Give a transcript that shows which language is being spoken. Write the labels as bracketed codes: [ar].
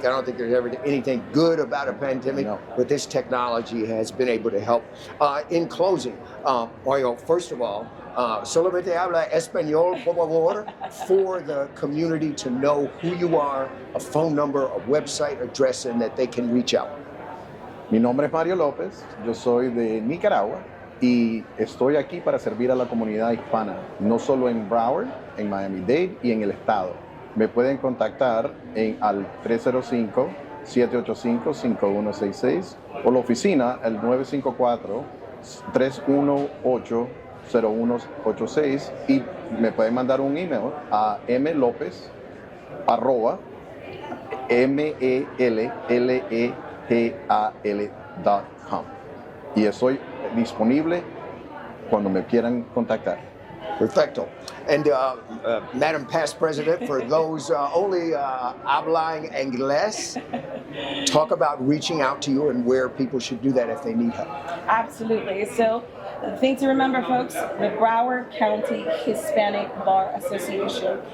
[en] I don't think there's ever anything good about a pandemic, but this technology has been able to help. In closing, first of all, [es] solamente habla español, por favor, [en] for the community to know who you are, a phone number, a website address, and that they can reach out. [es] Mi nombre es Mario López, yo soy de Nicaragua y estoy aquí para servir a la comunidad hispana, no solo en Broward, en Miami-Dade y en el estado. Me pueden contactar al 305-785-5166 o la oficina al 954-318-0186 y me pueden mandar un email a mlopez@mellegal.com y estoy disponible cuando me quieran contactar. Perfecto. [en] And Madam Past President, for those only [es] hablan inglés, [en] talk about reaching out to you and where people should do that if they need help. Absolutely. So the thing to remember, folks, the Broward County Hispanic Bar Association.